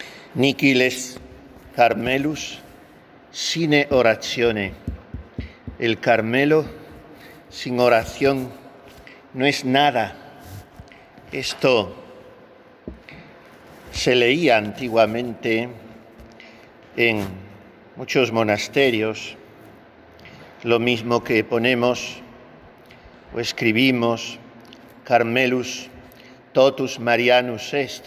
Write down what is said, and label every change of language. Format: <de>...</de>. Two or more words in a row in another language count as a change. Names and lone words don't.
<la>Niquiles Carmelus sine oratione.</la> <es>El Carmelo sin oración no es nada. Esto se leía antiguamente en muchos monasterios, lo mismo que ponemos o escribimos</es> <la>Carmelus totus Marianus est.</la>